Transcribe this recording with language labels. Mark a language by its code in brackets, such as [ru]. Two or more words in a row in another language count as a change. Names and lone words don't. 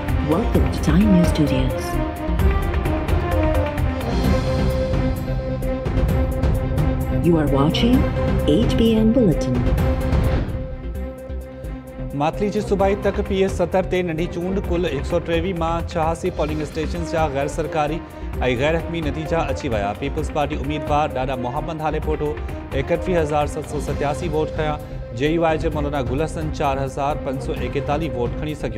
[en] Welcome to Time News Studios. You are watching HBN Bulletin. [sd] मातली जी सूबाई तक PS 70 ते नंढी चूंड कुल 123 मां 86 पोलिंग स्टेशन जा गैर सरकारी ऐं गैर हकमी नतीजा अची विया। पीपल्स पार्टी उम्मीदवार डाडा मोहम्मद हालेपोटो 31,787 वोट खया। JUI जे मौलाना गुल हसन 4,541 वोट खणी सघियो।